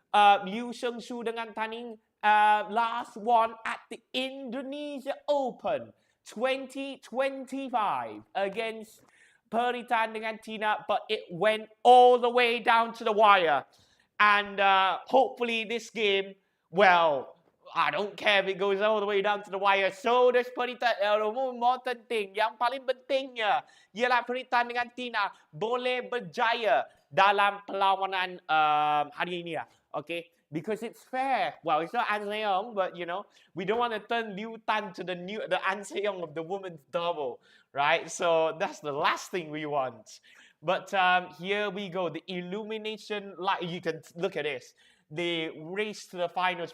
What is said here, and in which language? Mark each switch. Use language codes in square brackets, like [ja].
[en] Sheng dengan Ning last won at the Indonesia Open 2025 against Muralitharan dengan Thinaah, but it went all the way down to the wire. And hopefully this game, well, I don't care if it goes all the way down to the wire. So does Muralitharan. [ms] More penting, yang paling pentingnya ialah Muralitharan dengan Thinaah boleh berjaya dalam perlawanan hari ini lah. [en] Okay, because it's fair. Well, it's not An Seong, but you know, we don't want to turn Liu Tan to the An Seong of the women's double, right? So that's the last thing we want. But here we go. The illumination light. You can look at this. The race to the finals.